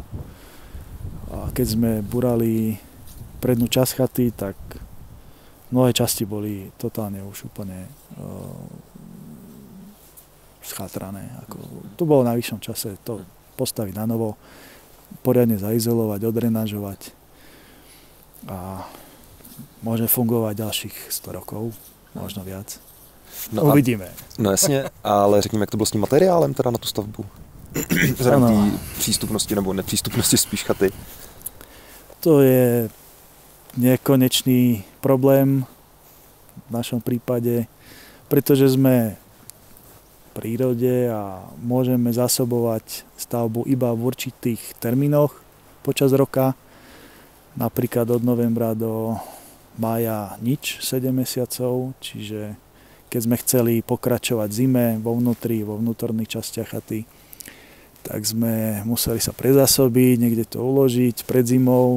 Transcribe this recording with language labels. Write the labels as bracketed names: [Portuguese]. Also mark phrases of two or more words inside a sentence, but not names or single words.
[Slovak] A keď sme burali prednú časť chaty, tak mnohé časti boli totálne už úplne schátrané. To bolo na vyššom čase to postaviť na novo, poriadne zaizolovať, odrenažovať a môže fungovať ďalších 100 rokov, možno viac. No uvidíme. [Czech] No jasně, ale řekněme, jak to bylo s tím materiálem teda na tu stavbu? Vzhledem té přístupnosti nebo nepřístupnosti spíš chaty. [Slovak] To je nekonečný problém v našom prípade, pretože sme v prírode a môžeme zásobovať stavbu iba v určitých termínoch počas roka. Napríklad od novembra do mája nič, 7 mesiacov, čiže keď sme chceli pokračovať zime vo vnútorných častiach chaty, tak sme museli sa prezásobiť, niekde to uložiť pred zimou.